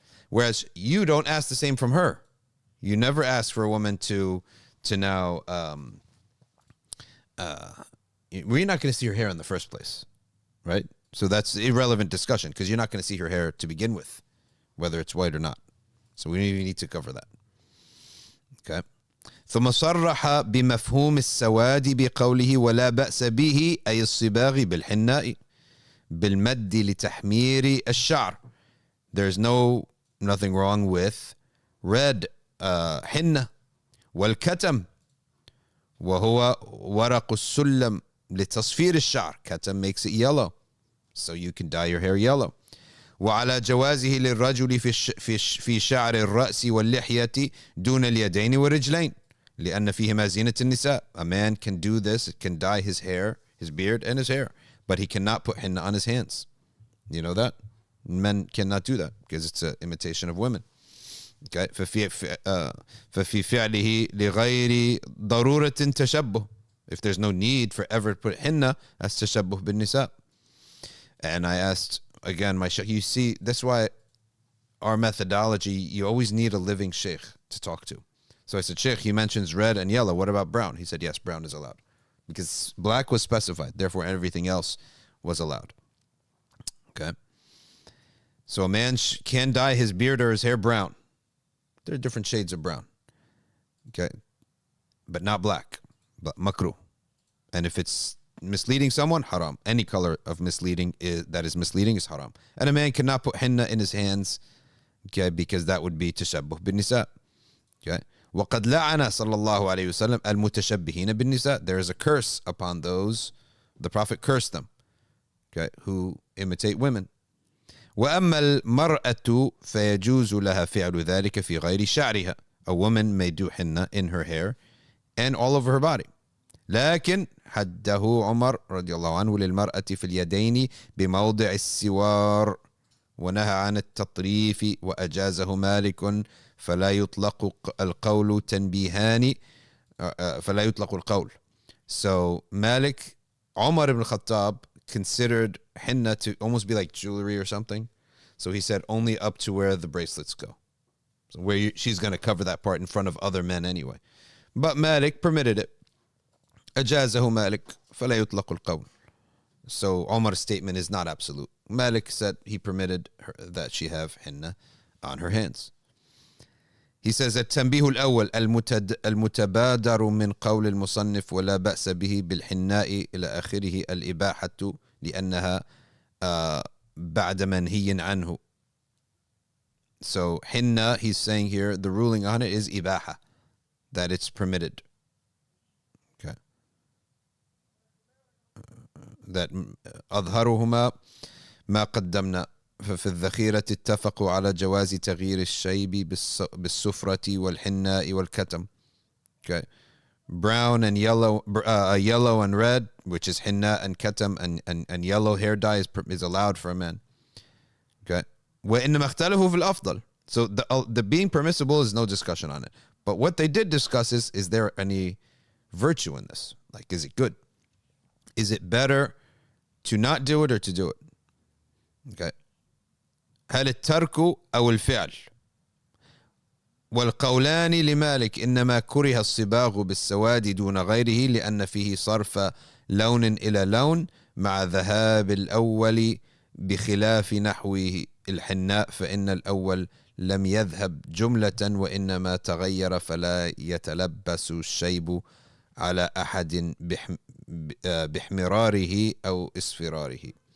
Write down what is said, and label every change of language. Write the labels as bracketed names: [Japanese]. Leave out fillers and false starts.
[English] Whereas you don't ask the same from her. You never ask for a woman to now, we're not going to see her hair in the first place, right? So that's irrelevant discussion because you're not going to see her hair to begin with, whether it's white or not. So we don't even need to cover that. Okay. [Arabic] ثم صرح بمفهوم السواد بقوله ولا بأس به أي الصباغ بالحناء بالمد لتحمير الشعر. [English] There's nothing wrong with red henna [Arabic] والكتم وهو ورق السلم لتصفير الشعر. [English] Katam makes it yellow, so you can dye your hair yellow. [Arabic] وعلى جوازه للرجل في شعر الرأس واللحية دون اليدين والرجلين. لأن فيهما زينة النساء. [English] A man can do this, can dye his hair, his beard and his hair, but he cannot put henna on his hands. You know that? Men cannot do that because it's an imitation of women. Okay. [Arabic] ففي فعله لغير ضرورة تشبه. [English] If there's no need for ever to put henna, that's [Arabic] تشبه بالنساء. [English] And I asked again, you see, that's why our methodology, you always need a living sheikh to talk to. So I said, Sheikh, he mentions red and yellow. What about brown? He said, yes, brown is allowed. Because black was specified. Therefore, everything else was allowed. Okay. So a man can dye his beard or his hair brown. There are different shades of brown. Okay. But not black. But makruh. And if it's misleading someone, haram. Any color of that is misleading is haram. And a man cannot put henna in his hands, okay, because that would be [Arabic] tashabbuh bin nisa. [English] Okay. [Arabic] وقد لعن صلى الله عليه وسلم المتشبهين بالنساء. [English] There is a curse upon those, the Prophet cursed them, okay, who imitate women. [Arabic] وأما المرأة فيجوز لها فعل ذلك في غير شعرها. [English] A woman may do henna in her hair and all over her body. [Arabic] لكن حده عمر رضي الله عنه للمرأة في اليدين بموضع السوار ونهى عن التطريف وأجازه مالك فلا يطلق القول تنبيهان فلا يطلق القول. [English] So Malik, Umar ibn Khattab considered henna to almost be like jewelry or something. So he said only up to where the bracelets go. So where she's going to cover that part in front of other men anyway. But Malik permitted it. [Arabic] أجازه مالك فلا يطلق القول. [English] So Umar's statement is not absolute. Malik said he permitted her, that she have henna on her hands. He says [Arabic] التنبيه الأول المتبادر من قول المصنف ولا بأس به بالحناء إلى آخره الإباحة لأنها بعد منهي عنه. [English] So henna, he's saying here, the ruling on it is ibaha, that it's permitted. Okay. [Arabic] That أظهرهما ما قدمنا. ففي الذخيرة اتفقوا على جواز تغيير الشيب بالسفرة والحناء والكتم. [English] Okay. Brown and yellow, yellow and red, which is henna and katam, and yellow hair dye is allowed for a man. Okay. [Arabic] وإنما اختلفوا في الأفضل. [English] So the being permissible is no discussion on it. But what they did discuss is there any virtue in this? Like, is it good? Is it better to not do it or to do it? Okay. [Arabic] هل الترك أو الفعل؟ والقولان لمالك إنما كره الصباغ بالسواد دون غيره لأن فيه صرف لون إلى لون مع ذهاب الأول بخلاف نحوه الحناء فإن الأول لم يذهب جملة وإنما تغير فلا يتلبس الشيب على أحد بحمراره أو إصفراره.